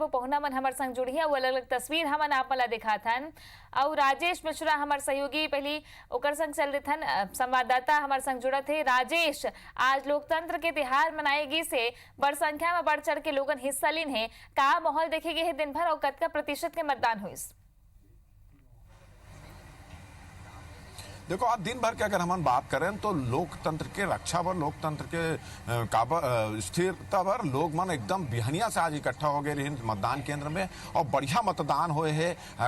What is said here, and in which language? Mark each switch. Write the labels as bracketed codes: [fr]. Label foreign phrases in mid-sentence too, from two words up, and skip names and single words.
[hne] पहुना मन हमर संग जुड़ी है वो अलग अलग तस्वीर हमन आप ला दिखाथन और राजेश मिश्रा हमार सहयोगी पहली ओकर संग चल रहे थन संवाददाता हमार संग जुड़ा थे। राजेश, आज लोकतंत्र के तिहार मनाएगी से बड़ संख्या में बढ़ चढ़ के लोगन हिस्सा लीन है। का माहौल देखेगे है दिन भर और कतका प्रतिशत के मतदान हुई? देखो आज दिन भर की अगर हम बात करें तो लोकतंत्र के रक्षा पर लोकतंत्र के स्थिरता पर लोग मन एकदम बिहनिया से आज इकट्ठा हो गए रही मतदान केंद्र में और बढ़िया मतदान हुए है।